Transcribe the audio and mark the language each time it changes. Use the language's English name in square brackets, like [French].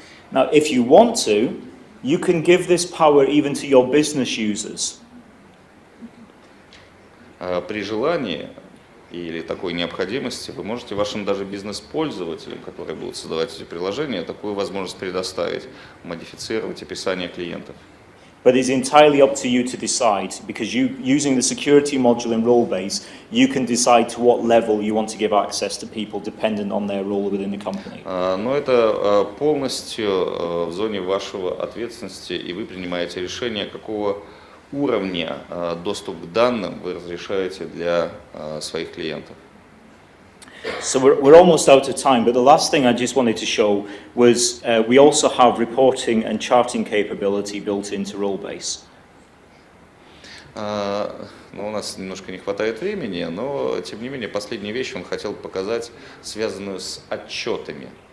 [English] Now, if you want to, you can give this power even to your business users. [Russian] При желании или такой необходимости вы можете вашим даже бизнес-пользователям, которые будут создавать эти приложения, такую возможность предоставить, модифицировать описание клиентов. [English] But it's entirely up to you to decide, because using the security module in Rollbase, you can decide to what level you want to give access to people dependent on their role within the company. [Russian] Но это полностью в зоне вашего ответственности, и вы принимаете решение, какого уровня доступ к данным вы разрешаете для своих клиентов. [English] So we're almost out of time, but the last thing I just wanted to show was we also have reporting and charting capability built into Rollbase. [Russian] У нас немножко не хватает времени, но тем не менее последнюю вещь он хотел показать, связанную с отчетами.